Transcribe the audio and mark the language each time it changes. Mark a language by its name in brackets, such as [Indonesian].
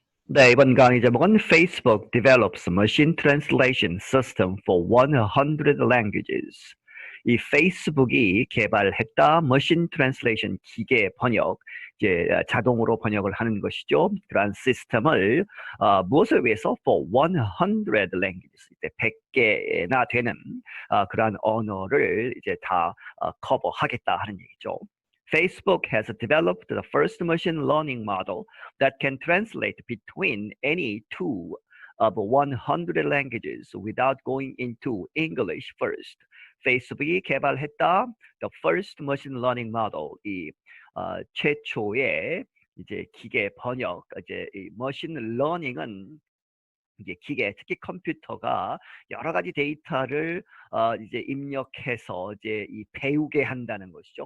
[Korean] 네, 이번 강의 제목은 [English] Facebook develops machine translation system for 100 languages. [Korean] 이 페이스북이 개발했다 machine translation 기계 번역, 이제 자동으로 번역을 하는 것이죠. 그러한 시스템을 무엇을 위해서 [English] for 100 languages, [Korean] 이제 100개나 되는 그러한 언어를 이제 다 커버하겠다 하는 얘기죠. [English] Facebook has developed the first machine learning model that can translate between any two of 100 languages without going into English first. [Korean] 페이스북이 개발했다 [English] the first machine learning model, [Korean] 이 최초의 이제 기계 번역, 이제 이 machine learning은 이제 기계, 특히 컴퓨터가 여러 가지 데이터를 이제 입력해서 이제 이 배우게 한다는 것이죠.